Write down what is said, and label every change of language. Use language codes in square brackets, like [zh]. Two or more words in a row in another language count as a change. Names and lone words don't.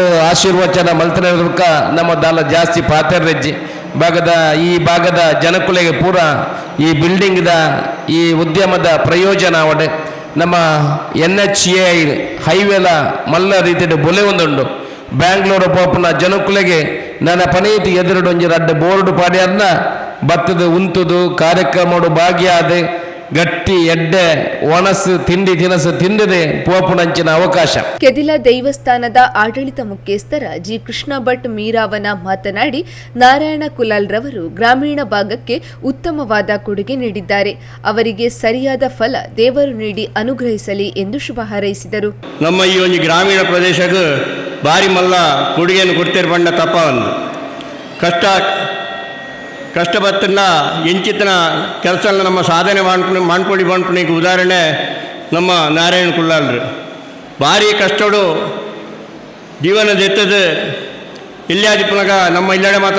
[tcy] ಆಶೀರ್ವಚನ ಮಲ್ತನಕ ನಮ್ಮ ದಾಲ ಜಾಸ್ತಿ ಪಾತೆರ್ರೆಜ್ಜಿ ಈ ಭಾಗದ ಜನಕುಲೆಗೆ ಪೂರ ಈ ಬಿಲ್ಡಿಂಗ್ದ ಈ ಉದ್ಯಮದ ಪ್ರಯೋಜನ ಅವಡೆ ನಮ್ಮ NHAI ಹೈವೇಲ ಮಲ್ಲ ರೀತಿಯ ಬೊಲೆ ಒಂದುಂಡು ಬ್ಯಾಂಗ್ಳೂರು ಪೋಪನ ಜನಕುಲೆಗೆ ನನ್ನ ಪನೀತಿ ಎದುರುಡು ಒಂಜಿ ರಡ್ಡ ಬೋರ್ಡ್ ಪಾಡ್ಯಾರ್ನ ಬತ್ತದ ಉಂತುದು ಕಾರ್ಯಕ್ರಮಡು ಭಾಗಿಯಾದೆ ಗಟ್ಟಿ ಎಡ್ಡೆ ಒಣಸು ತಿಂಡಿ ತಿನಸು ತಿಂದದೆ ಪೋಪುನಂಚಿನ ಅವಕಾಶ. [kn] ಕೆದಿಲ ದೇವಸ್ಥಾನದ ಆಡಳಿತ ಮುಖ್ಯಸ್ಥರ ಜಿ ಕೃಷ್ಣ ಭಟ್ ಮೀರಾವನ ಮಾತನಾಡಿ ನಾರಾಯಣ ಕುಲಾಲ್ ರವರು ಗ್ರಾಮೀಣ ಭಾಗಕ್ಕೆ ಉತ್ತಮವಾದ ಕೊಡುಗೆ ನೀಡಿದ್ದಾರೆ. ಅವರಿಗೆ ಸರಿಯಾದ ಫಲ ದೇವರು ನೀಡಿ ಅನುಗ್ರಹಿಸಲಿ ಎಂದು ಶುಭ ಹಾರೈಸಿದರು. [tcy] ನಮ್ಮ ಈ ಒಂದು ಗ್ರಾಮೀಣ ಪ್ರದೇಶಕ್ಕೆ ಭಾರಿ ಮಲ್ಲ ಕೊಡುಗೆಯನ್ನು ಕೊಡ್ತೀರಿ ಬಂಡ ತಪ್ಪ ಒಂದು ಕಷ್ಟಪತ್ತನ್ನ ಎಂಚಿತನ ಕೆಲಸ ನಮ್ಮ ಸಾಧನೆ ಮಾಡ್ಕೊಂಡು ಈಗ ಉದಾಹರಣೆ ನಮ್ಮ ನಾರಾಯಣ ಕುಲ್ಲಾಲ್ರು ಭಾರಿ ಕಷ್ಟಡು ಜೀವನದ ಎತ್ತದು ಇಲ್ಲಾದಿಪ್ಪನಾಗ ನಮ್ಮ ಇಲ್ಲಡೆ ಮಾತ್ರ